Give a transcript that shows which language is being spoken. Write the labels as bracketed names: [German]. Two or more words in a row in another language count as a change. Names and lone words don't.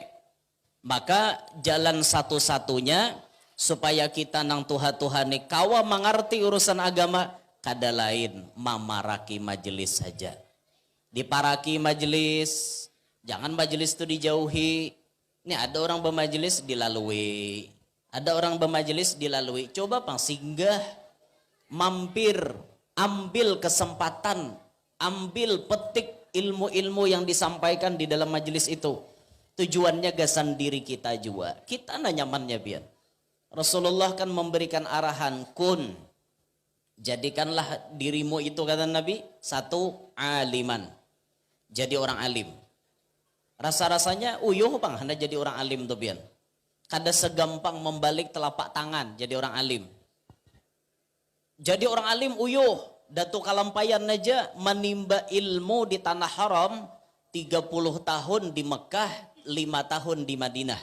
[Banjar] Maka jalan satu-satunya supaya kita nang tuha-tuha nih kawa mengerti urusan agama, kada lain mamaraki majelis saja. [Indonesian] Diparaki majelis, jangan majelis itu dijauhi. Ini ada orang bermajelis dilalui, ada orang bermajelis dilalui. [Banjar] Coba pang singgah, [Indonesian] mampir, ambil kesempatan, ambil petik ilmu-ilmu yang disampaikan di dalam majelis itu. [Banjar] Tujuannya gasan diri kita juga. Kita nah nyamannya biar. [Indonesian] Rasulullah kan memberikan arahan, kun, jadikanlah dirimu itu kata Nabi, satu aliman. Jadi orang alim. [Banjar] Rasa-rasanya uyuh bang, hendak jadi orang alim tuh biar. Kada segampang membalik telapak tangan jadi orang alim. Jadi orang alim uyuh, Datuk Kalampayan aja menimba ilmu di tanah haram 30 tahun di Mekah, 5 tahun di Madinah.